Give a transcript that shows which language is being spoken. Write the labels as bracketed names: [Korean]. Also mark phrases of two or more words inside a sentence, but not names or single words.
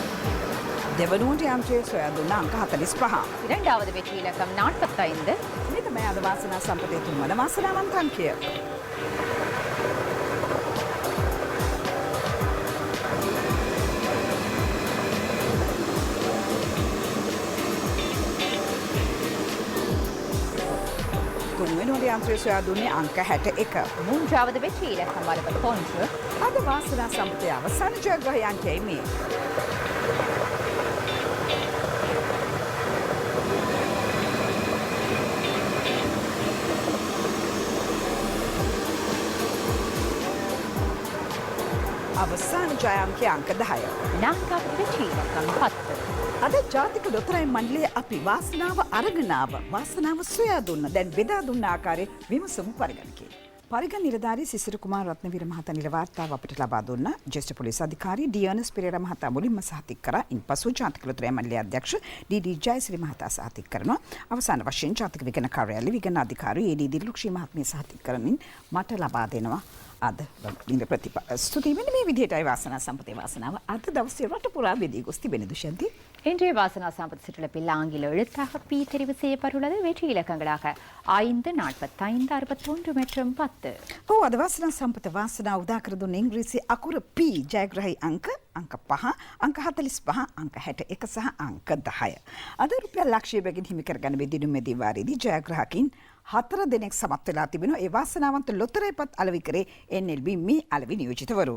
[Sinhala] දෙවනුවට යන්ත්‍රය සොයා දුන්න අංක 45. [Tamil] இரண்டாவது வெற்றி இலக்கம் 45. [Sinhala] මේ තමයි තමයි අද වාසනා සම්පතේ තුන්වන වාසනාවන්ත අංකය. තුන්වෙනි යන්ත්‍රය සොයා දුන්නේ අංක 61. [Tamil] மூன்றாவது வெற்றி இலக்கம் வருவது போன்று [Sinhala] අද වාසනා සම්පතේ අවසාන ජයග්‍රහී අංකයයි මේ. අවසාන ජය අංකය අංක 10. [Tamil] நான்காவது வெற்றி இலக்கம் 10. [Sinhala] අද ජාතික ලොතරැයි මණ්ඩලය අපි වාසනාව අරගනාව වාසනාව සොයා දුන්න දැන් බෙදා දුන්න ආකාරය විමසමු පරිගණකයේ. පරිගණ නිලධාරී සිසිර කුමාර රත්නවීර මහතා නිල වාර්තාව අපිට ලබා දුන්න ජ්‍යෙෂ්ඨ පොලිස් අධිකාරී ඩී.එන්.එස්. පෙරේරා මහතා මුලින්ම සහතික කරා. ඉන්පසු ජාතික ලොතරැයි මණ්ඩලයේ අධ්‍යක්ෂ ඩී.ඩී. ජයසිරි මහතා සහතික කරනවා. අවසාන වශයෙන් ජාතික විගණන කාර්යාලයේ විගණන අධිකාරී ඒ.ඩී. දිල්ලුක්ෂී මහත්මිය සහතික කරමින් මට ලබා දෙනවා. අද නිල ස්තුතියි වෙන මේ විදිහටයි වාසනා සම්පතේ වාසනාව අද දවසේ රට පුරා බෙදී ගොස් තිබෙන දුෂන්ති. [Tamil] இன்றைய வாசனா சாம்பத் சிற்றிலப்பில் ஆங்கில எழுத்தாக பி தெரிவு செய்யப்பட்டுள்ளது. வெற்றி இலக்கங்களாக 5, 45, 61 மற்றும் 10. [Sinhala] ඔව් අද වාසනා සම්පත වාසනාව උදා කර දුන්න ඉංග්‍රීසි අකුර P ජයග්‍රහී අංක 5, අංක 45, අංක 61 සහ අංක 10. අද රුපියල් ලක්ෂය බැගින් හිමි කරගන්න බෙදිනුම් මෙදී වාරයේදී ජයග්‍රාහකින් 4 දෙනෙක් සමත් වෙලා තිබෙනවා. ඒ වාසනාවන්ත ලොතරැයිපත් අලෙවිකරේ NLB මේ අලෙවි නියෝජිතවරු.